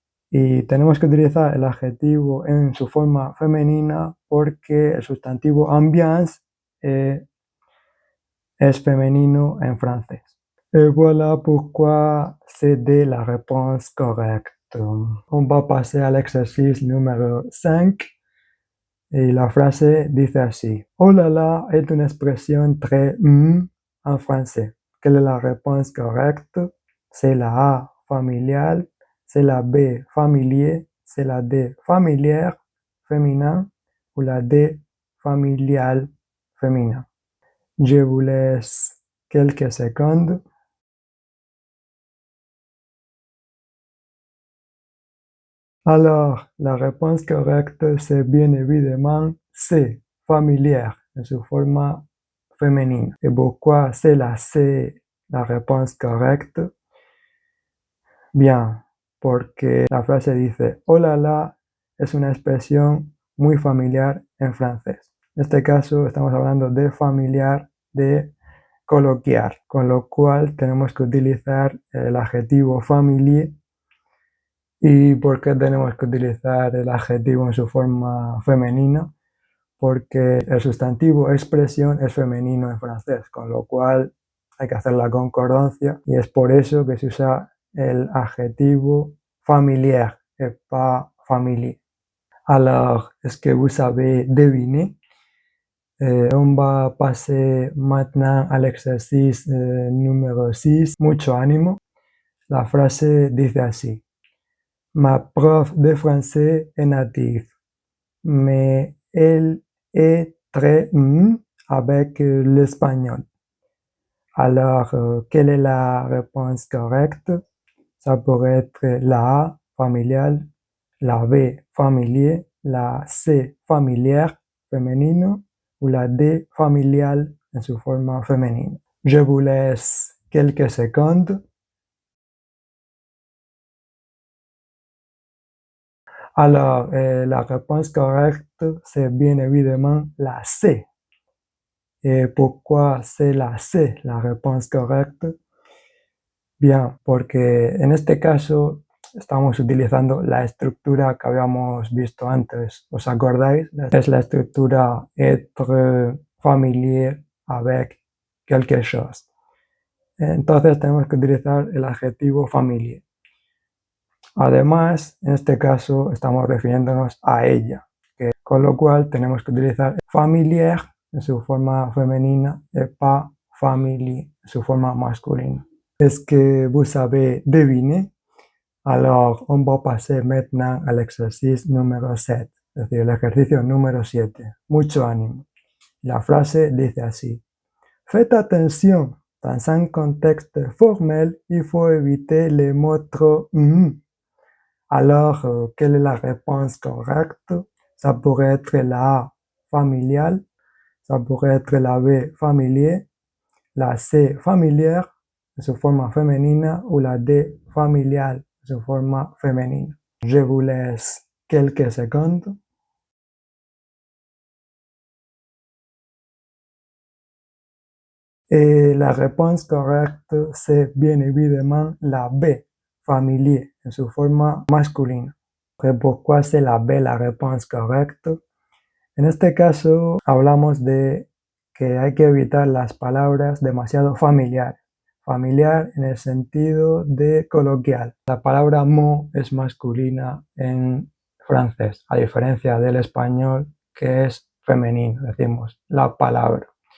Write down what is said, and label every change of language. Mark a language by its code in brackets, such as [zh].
[es] Y tenemos que utilizar el adjetivo en su forma femenina porque el sustantivo ambiance es femenino en francés. [fr] Et voilà pourquoi c'est D la réponse correcte. On va passer à l'exercice numéro 5. Et [es] la frase dice así. [fr] Oh là là est une expression très en français. Quelle est la réponse correcte? C'est la A, familiale. C'est la B, familier. C'est la D, familière, féminin. Ou la D, familial, féminin. Je vous laisse quelques secondes. Alors, la réponse correcte, c'est bien évidemment C, familière, [es] en su forma femenina. [fr] Et pourquoi c'est la C, la réponse correcte? [es] Bien, porque la frase dice, hola la es una expresión muy familiar en francés. En este caso estamos hablando de familiar, de coloquial, con lo cual tenemos que utilizar el adjetivo familier. ¿Y por qué tenemos que utilizar el adjetivo en su forma femenina? Porque el sustantivo expresión es femenino en francés, con lo cual hay que hacer la concordancia y es por eso que se usa el adjetivo familière et pas familier. [fr] Alors, est-ce que vous savez deviner? On va passer maintenant à l'exercice numéro 6. [es] Mucho ánimo. La frase dice así. [fr] Ma prof de français est native, mais elle est très avec l'espagnol. Alors, quelle est la réponse correcte? Ça pourrait être la A, familiale, la B, familier, la C, familière, féminine, ou la D, familiale, [es] en su forma [fr] féminine. Je vous laisse quelques secondes. Alors, la réponse correcte, c'est bien évidemment la C. Et pourquoi c'est la C, la réponse correcte? [es] Bien, porque en este caso estamos utilizando la estructura que habíamos visto antes. ¿Os acordáis? Es la estructura [fr] être familier avec quelque chose. [es] Entonces tenemos que utilizar el adjetivo familier. Además, en este caso estamos refiriéndonos a ella, con lo cual tenemos que utilizar familière en su forma femenina y pas famille en su forma masculina. [fr] Est-ce que vous savez deviner? Alors, on va passer maintenant à l'exercice numéro 7, [es] es decir, el ejercicio número 7. Mucho ánimo. La frase dice así: [fr] Faites attention, dans un contexte formel, il faut éviter les mots trop Alors, quelle est la réponse correcte? Ça pourrait être la A, familial, ça pourrait être la B, familier, la C, familière, [es] en su forma femenina, [fr] ou la D, familial, en su forma femenina. Je vous laisse quelques secondes. Et la réponse correcte, c'est bien évidemment la B, familier, [es] en su forma masculina. [fr] ¿Pourquoi c'est la B la réponse correcte? [es] En este caso, hablamos de que hay que evitar las palabras demasiado familiares. Familiar en el sentido de coloquial. La palabra mot es masculina en francés, a diferencia del español que es femenino, decimos la palabra.